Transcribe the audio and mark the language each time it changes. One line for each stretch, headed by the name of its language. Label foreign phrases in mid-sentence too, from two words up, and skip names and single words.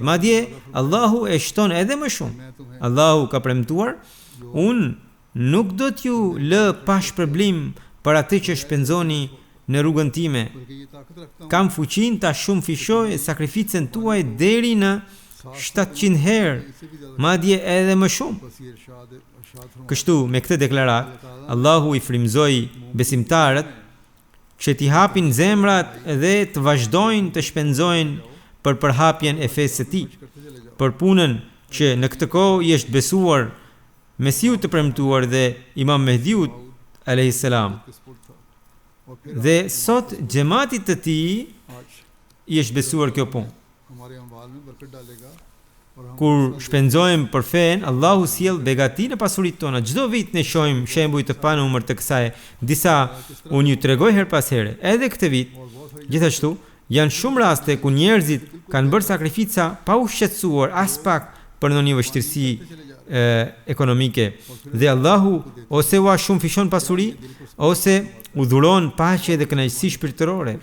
Albanian: Madje Allahu e shton edhe më shumë. Allahu ka premtuar, unë nuk do t'ju lë pa shpërblim për atë që shpenzoni në rrugën time.
Urdu: بلکہ یہ طاقت رکھتا ہوں
Albanian: Kam fuqin ta shumë fishoj sakrificën tuaj deri në 700 herë, madje edhe më shumë.
Urdu: بس یہ ارشاد فرما
Albanian: Kështu, me këtë deklarat, Allahu i frymëzoi besimtarët që t'i hapin zemrat dhe të vazhdojnë të shpenzojnë për përhapjen e fesë së tij,
Urdu: کرتے چلے جاؤ
Albanian: për punën që në këtë kohë i është besuar Mesiut të premtuar dhe Imam Mehdiut
Arabic: عليه السلام.
Urdu: کے سپورٹ تھا اور پھر
Albanian: Dhe sot xhamatit të tij
Urdu: आज
Albanian: i është besuar kjo punë.
Urdu: ہمارے اموال میں برکت ڈالے گا
Albanian: kur shpenzojmë për fen, Allahu sjell begati në pasuritë tona. Çdo vit ne shohim shembuj të panumër të kësaj. Disa unë ju tregoj her pas here. Edhe këtë vit, gjithashtu, janë shumë raste ku njerëzit kanë bërë sakrifica pa u shqetësuar as pak për ndonjë vështirësi ekonomike dhe Allahu ose ua shumë fishon pasuri ose u dhuron paqe dhe kënaqësi shpirtërore.